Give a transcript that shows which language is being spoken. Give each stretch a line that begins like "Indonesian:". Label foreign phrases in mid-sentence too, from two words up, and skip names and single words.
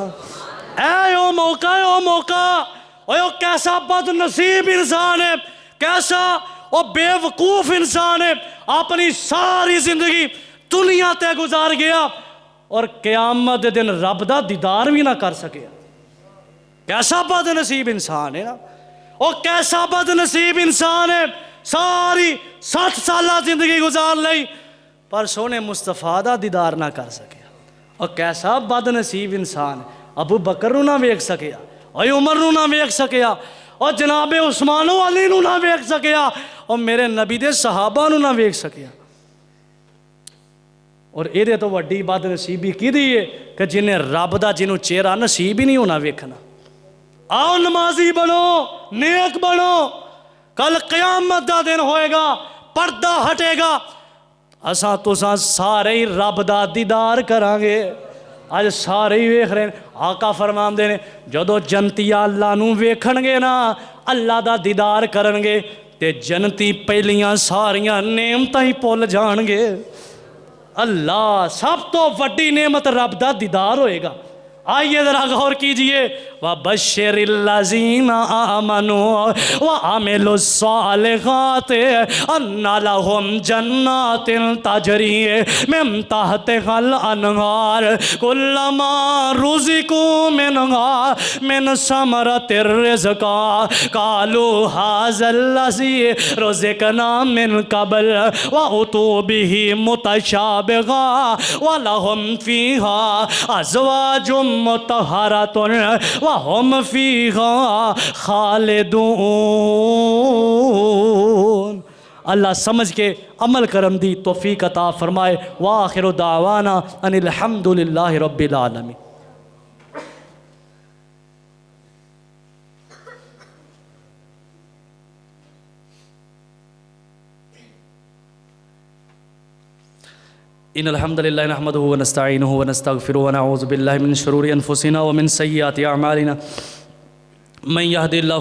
Punjabi: اے او موقع، او موقع، او کیسا بد نصیب انسان ہے، کیسا وہ بے وقوف انسان ہے، اپنی ساری زندگی دنیا تے گزار گیا اور قیامت دے دن رب دا دیدار بھی نہ کر سکیا۔ کیسا بد نصیب انسان ہے نا، وہ کیسا بد نصیب انسان ہے، ساری 60 سالہ زندگی گزار لئی پر سونے مصطفیٰ دا دیدار نہ کر سکیا۔ اور کیسا بد نصیب انسان ہے، ابو بکر نو نہ ویکھ سکیا، اور عمر نو نہ ویکھ سکیا، اور جناب عثمان و علی نو نہ ویکھ سکیا، اور میرے نبی دے صحابہ نو نہ ویکھ سکیا۔ اور یہ تو وڈی بد نصیبی کی دی ہے کہ جنہیں رب دا جنہوں چہرہ نصیب ہی نہیں ہونا ویکھنا۔ آؤ نمازی بنو، نیک بنو، کل قیامت دا دن ہوئے گا، پردہ ہٹے گا، اساں تساں سارے ہی رب دا دیدار کرانگے۔ آج سارے ہی ویکھ رہے ہیں، آقا فرماندے نے جدو جنتی اللہ نو ویکھن گے نا، اللہ دا دیدار کرنگے تے جنتی پہلیاں ساریاں نعمتاں ہی بھول جان گے۔ اللہ سب تو وڈی نعمت رب دا دیدار ہوئے گا۔
Urdu: آئیے ذرا غور کیجئے،
Arabic: وَبَشِّرِ الَّذِينَ آمَنُوا وَعَمِلُوا الصَّالِحَاتِ أَنَّ لَهُمْ جَنَّاتٍ تَجْرِي مِن تَحْتِهَا الْأَنْهَارُ كُلَّمَا رُزِقُوا مِنْهَا مِنْ ثَمَرَةٍ رِزْقًا قَالُوا هَذَا الَّذِي رُزِقْنَا مِنْ قَبْلُ وَأُتُوا بِهِ مُتَشَابِهًا وَلَهُمْ فِيهَا أَزْوَاجٌ مطہرۃ وہم فیہا خالدون۔
Punjabi: اللہ سمجھ کے عمل کرم دی توفیق عطا فرمائے۔
Arabic: وآخر دعوانا ان الحمدللہ رب العالمین۔ ان الحمد للہ نحمده ونستعینه ونستغفره ونعوذ باللہ من شرور انفسنا ومن سیئات اعمالنا من يهد الله